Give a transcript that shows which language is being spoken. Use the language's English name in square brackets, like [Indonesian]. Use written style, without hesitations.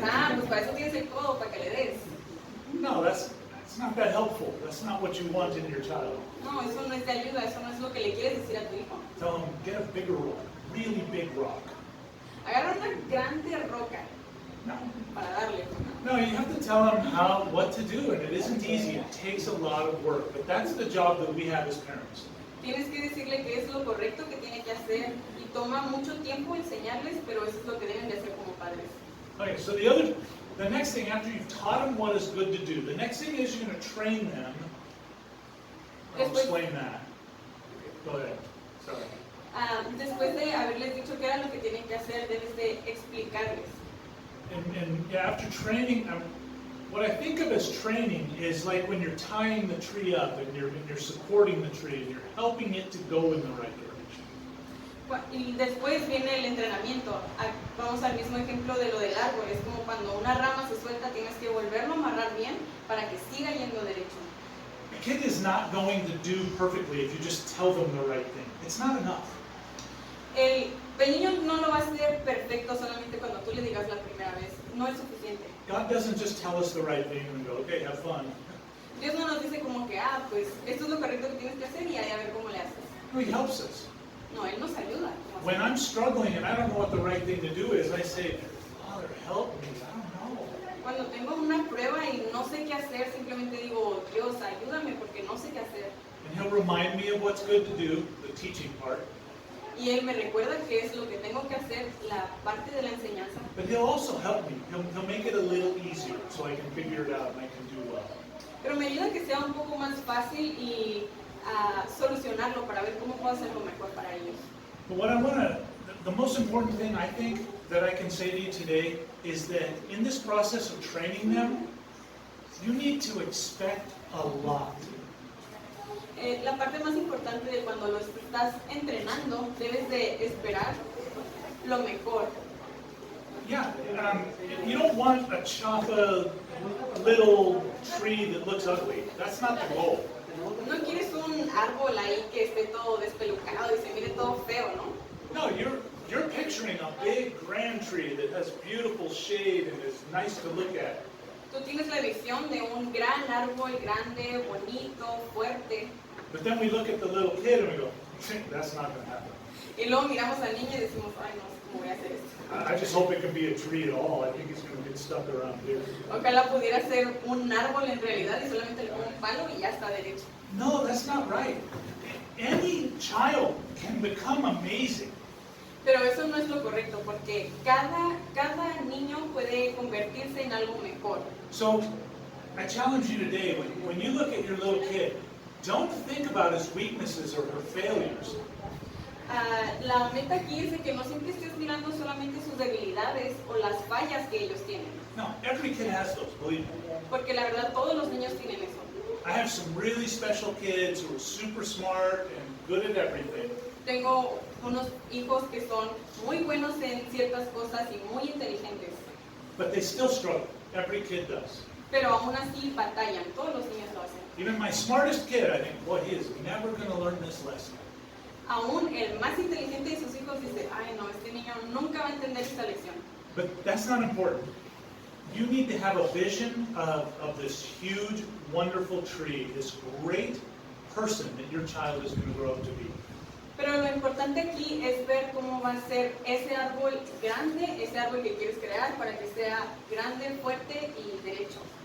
[Spanish] Pues para eso tienes el codo, para que le des. [English] No, that's not that helpful. That's not what you want in your child. [Spanish] No, eso no es de ayuda, eso no es lo que le quieres decir a tu hijo. [English] Tell them, get a bigger rock, really big rock. [Spanish] Agarra una grande roca [English] No. [Spanish] para darle. [English] No, you have to tell them what to do, and it isn't easy. It takes a lot of work, but that's the job that we have as parents. [Spanish] Tienes que decirle que es lo correcto que tiene que hacer y toma mucho tiempo enseñarles, pero eso es lo que deben de hacer como padres. [English] Okay, so the next thing after you've taught them what is good to do, the next thing is you're going to train them. I'll explain that. Go ahead. Sorry. [Spanish] Después de haberles dicho qué era lo que tienen que hacer, debes de explicarles. [English] And yeah, after training, what I think of as training is like when you're tying the tree up and you're supporting the tree and you're helping it to go in the right direction. [Spanish] Y después viene el entrenamiento. Vamos al mismo ejemplo de lo del árbol. Es como cuando una rama se suelta, tienes que volverlo a amarrar bien para que siga yendo derecho. [English] A kid is not going to do perfectly if you just tell them the right thing. It's not enough. [Spanish] El niño no lo va a hacer perfecto solamente cuando tú le digas la primera vez. No es suficiente. [English] God doesn't just tell us the right thing and go, okay, have fun. [Spanish] Dios no nos dice como que, pues esto es lo correcto que tienes que hacer y ahí a ver cómo le haces. [English] No, He helps us. [Spanish] No, Él nos ayuda. [English] When I'm struggling and I don't know what the right thing to do is, I say, Father, help me. I don't know. [Spanish] Cuando tengo una prueba y no sé qué hacer, simplemente digo, Dios, ayúdame porque no sé qué hacer. [English] And He'll remind me of what's good to do, the teaching part. [Spanish] Y Él me recuerda qué es lo que tengo que hacer, la parte de la enseñanza. [English] But He'll also help me. He'll make it a little easier so I can figure it out and I can do well. [Spanish] Pero me ayuda a que sea un poco más fácil y solucionarlo para ver cómo puedo hacerlo mejor para ellos. [English] But what the most important thing I think that I can say to you today is that in this process of training them, you need to expect a lot. [Spanish] La parte más importante de cuando los estás entrenando, debes de esperar lo mejor. [English] Yeah, you don't want a chapa little tree that looks ugly. That's not the goal. [Spanish] No quieres un árbol ahí que esté todo despelucado y se mire todo feo, ¿no? [English] No, you're picturing a big grand tree that has beautiful shade and is nice to look at. [Spanish] Tú tienes la visión de un gran árbol grande, bonito, fuerte. [English] But then we look at the little kid and we go, that's not going to happen. [Spanish] Y luego miramos al niño y decimos, ay no, ¿cómo voy a hacer esto? [English] I just hope it can be a tree at all. I think it's going to get stuck around here. [Spanish] Ojalá pudiera ser un árbol en realidad y solamente le pongo un palo y ya está derecho. [English] No, that's not right. Any child can become amazing. [Spanish] Pero eso no es lo correcto porque cada niño puede convertirse en algo mejor. [English] So I challenge you today, when you look at your little kid, don't think about his weaknesses or her failures. [Spanish] La meta aquí es de que no siempre estés mirando solamente sus debilidades o las fallas que ellos tienen. [English] No, every kid has those, believe me. [Spanish] Porque la verdad todos los niños tienen eso. [English] I have some really special kids who are super smart and good at everything. [Spanish] Tengo unos hijos que son muy buenos en ciertas cosas y muy inteligentes. [English] But they still struggle. Every kid does. [Spanish] Pero aún así batallan, todos los niños lo hacen. [English] Even my smartest kid, I think, boy, he is never going to learn this lesson. [Spanish] Aún el más inteligente de sus hijos dice, ay no, este niño nunca va a entender esta lección. [English] But that's not important. You need to have a vision of this huge, wonderful tree, this great person that your child is going to grow up to be. [Spanish] Pero lo importante aquí es ver cómo va a ser ese árbol grande, ese árbol que quieres crear para que sea grande, fuerte y derecho.